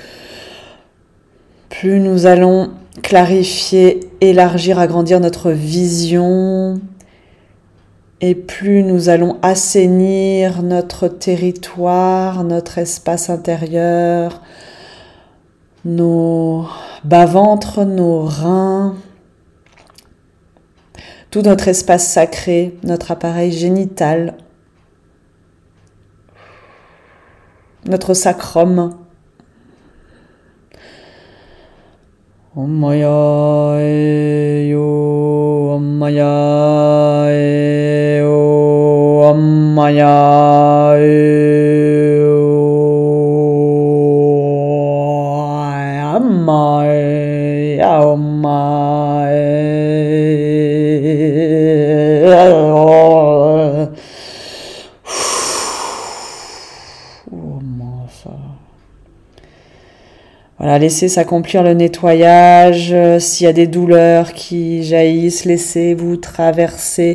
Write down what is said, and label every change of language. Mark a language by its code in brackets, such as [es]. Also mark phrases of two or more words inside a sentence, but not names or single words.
[fr] plus nous allons clarifier, élargir, agrandir notre vision, et plus nous allons assainir notre territoire, notre espace intérieur, nos bas-ventres, nos reins, tout notre espace sacré, notre appareil génital, notre sacrum. [sa] Om Maya Yo, Om Maya Yo, Om Maya Yo, Om Maya, Om Maya. [fr] Voilà, laissez s'accomplir le nettoyage. S'il y a des douleurs qui jaillissent, laissez-vous traverser.